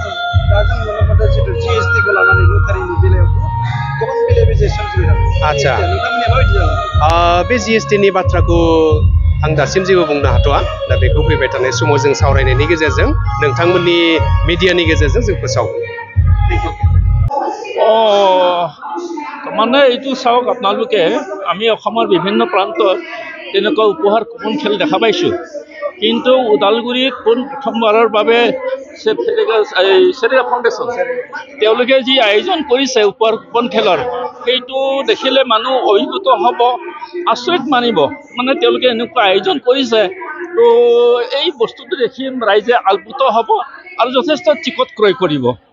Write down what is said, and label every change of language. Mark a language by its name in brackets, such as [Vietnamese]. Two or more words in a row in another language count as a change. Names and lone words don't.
[Bodo] आच्छा बे GSTनि बाथ्राखौ आं दासिम जेबो बुंनो हाथ'आ दा बेखौ फैबाय थानाय समाव जों सावरायनायनि गेजेरजों नोंथांमोननि मिडियानि गेजेरजों जों फोसावगोन [Assamese] মানে এইটো চাওক আপোনালোকে আমি অসমৰ বিভিন্ন প্ৰান্তত তেনেকুৱা উপহাৰ কুপন খেল দেখা পাইছোঁ কিন্তু ওদালগুৰিত প্ৰথমবাৰৰ বাবে চেৰেগা ফাউণ্ডেশ্যন তেওঁলোকে যি আয়োজন কৰিছে উপহাৰ কুপন খেলৰ সেইটো দেখিলে মানুহ অভিভূত হ'ব আচৰিত মানিব মানে তেওঁলোকে এনেকুৱা আয়োজন কৰিছে তো এই বস্তুটো দেখি ৰাইজে আপ্লুত হ'ব আৰু যথেষ্ট টিকট ক্ৰয় কৰিব